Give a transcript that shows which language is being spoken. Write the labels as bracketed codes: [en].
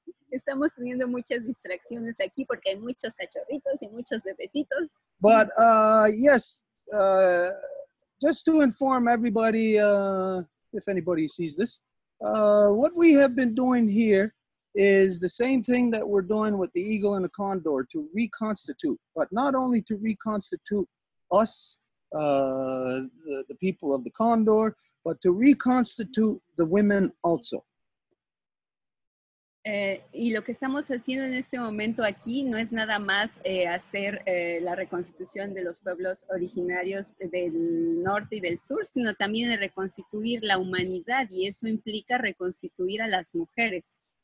[es] Estamos teniendo muchas distracciones aquí porque hay muchos cachorritos y muchos bebecitos. [en] But yes, just to inform everybody, if anybody sees this, what we have been doing here is the same thing that we're doing with the eagle and the condor, to reconstitute, but not only to reconstitute us, the people of the condor, but to reconstitute the women also. [es] Y lo que estamos haciendo en este momento aquí no es nada más hacer la reconstitución de los pueblos originarios del norte y del sur, sino también de reconstituir la humanidad, y eso implica reconstituir a las mujeres.